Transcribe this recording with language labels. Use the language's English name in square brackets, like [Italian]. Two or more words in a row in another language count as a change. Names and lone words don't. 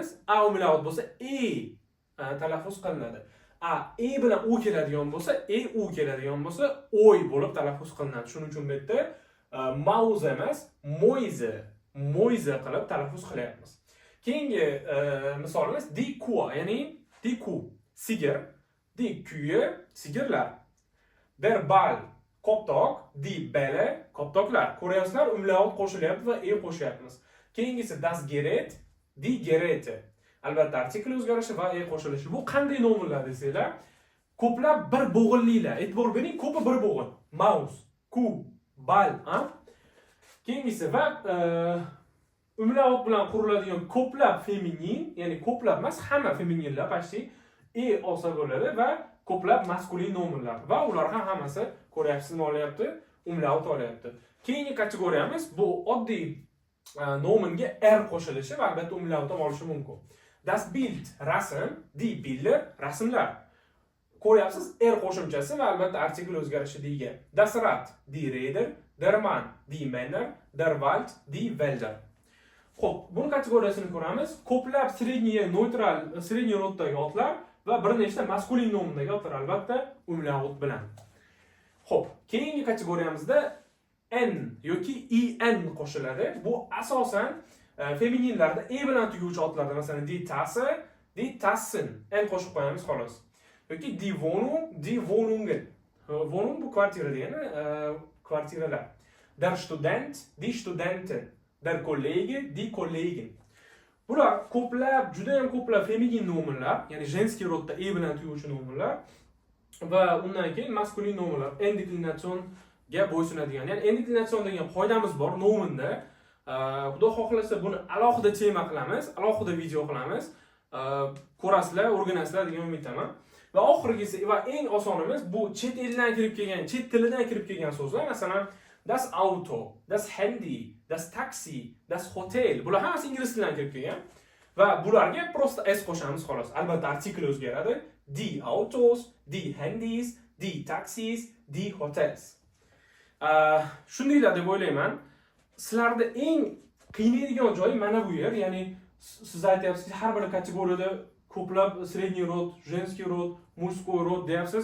[Uzbek] A umlaut bo'lsa e talaffuz qilinadi. E bilan u keladigan bo'lsa, u keladigan bo'lsa, oy bo'lib talaffuz qilinadi. Shuning uchun bu yerda Mause emas, Mäuse qilib talaffuz qilyapmiz. Keyingi misolimiz [German] die Kuh, [Uzbek] ya'ni [German] die Kuh, [Uzbek] sigir, [German] die Kühe, [Uzbek] sigirlar. [German] Der Ball, koptok, die Bälle, [Uzbek] koptoklar. Ko'ryapsizlar, umlaut qo'shilyapti va e qo'shyapmiz. [German] Keyingisi das Gerät, die Geräte. [Uzbek] Albatta artikl o'zgarishi va e qo'shilishi. Bu qanday nominlar desanglar, ko'plab bir bo'g'inlilar. E'tibor bering, ko'pi bir bo'g'in. Maus, Kuh, Ball, Keyingisi va umlaut bilan quriladigan ko'plab feminin, ya'ni ko'plab emas, hamma femininlar pashti e olsa bo'ladi va ko'plab maskulin nominlar va ular ham hammasi ko'ryapsiz nima olyapti? Umlaut olyapti. Keyingi kategoriyamiz bu oddiy nominga r qo'shilishi va albatta umlaut ham olishi mumkin. [German] Das Bild, rasm, die Bilder, [Uzbek] rasmlar. Ko'ryapsiz, r qo'shimchasi va albatta artikl o'zgarishi degan. [German] Das Rad, die Räder, der Mann, die Männer, der Wald, die Wälder. [Uzbek] Xo'p, buni kategoriyasini ko'ramiz. Ko'plab sredniy neutral, sredniy roddagi otlar va bir nechta maskulin nomindagi otlar albatta umlaut bilan. Xo'p, keyingi kategoriyamizda n yoki en qo'shiladi. Bu asosan femininlarda e bilan tuguvchi otlarda, masalan, [German] die Tasse, die Tassen, [Uzbek] n qo'shib qo'yamiz xolos. [German] Yoki die Wohnung, die Wohnungen. [Uzbek] Wohnung bu kvartira degani, kvartiralar. [German] Der Student, die Studenten. Der Kollege, die Kollegen. [Uzbek] Bular ko'plab, juda ham ko'plab feminin nominlar, ya'ni jenskiy rodda e bilan tuguvchi nominlar va undan keyin maskulin nominlar, endeklinatsionga bo'ysunadigan. Ya'ni endeklinatsion degan qoidamiz bor nominda. Xudo xohlasa buni alohida tema qilamiz, alohida video qilamiz. Ko'rasizlar, o'rganasizlar degan umiddaman. Va oxirgisi va eng osonimiz bu chet eldan kirib kelgan, chet tilidan kirib kelgan so'zlar. Masalan, [German] das Auto, das Handy, das taxi, das hotel. [Uzbek] Bular hammasi ingliz tilidan kirib kelgan. Va bularga prosta s qo'shamiz xolos. Albatta artikl o'zgaradi. [German] Die Autos, die Handys, die Taxis, die Hotels. [Uzbek] Shundaylar deb o'ylayman. Sizlarda eng qiynaydigan joyi mana bu yer, ya'ni siz aytyapsizki, har bir kategoriyada ko'plab [Russian] средний род, женский род, мужской род [Uzbek] deyapsiz.